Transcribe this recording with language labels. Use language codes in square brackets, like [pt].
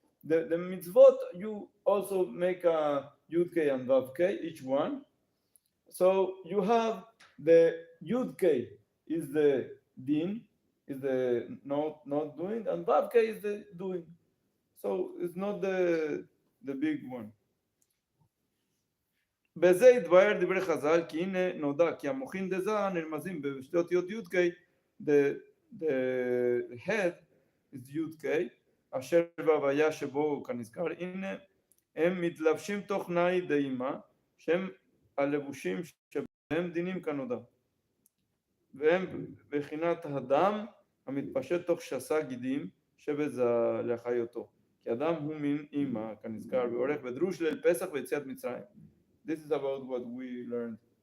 [en] The mitzvot you also make a Yud K and Vav K each one. So you have the Yud K is the din, is the not doing, and Vav K is the doing. So it's not the big one. [he] בזה יתבהר דברי חז"ל, כי הנה נודע כי המוחין דזה נרמזים בשתי אותיות י' ק', [en] the head is [he] י' ק', אשר בהוויה שבו כנזכר, הנה הם מתלבשים תוך נאי דאימה, שהם הלבושים שבהם דינים כנודע, והם בחינת הדם המתפשט תוך שסה גידים שבזה להחיותו, כי אדם הוא מין אימא כנזכר, ועורך בדרוש ליל פסח ויציאת מצרים. [en] This is about what we learned.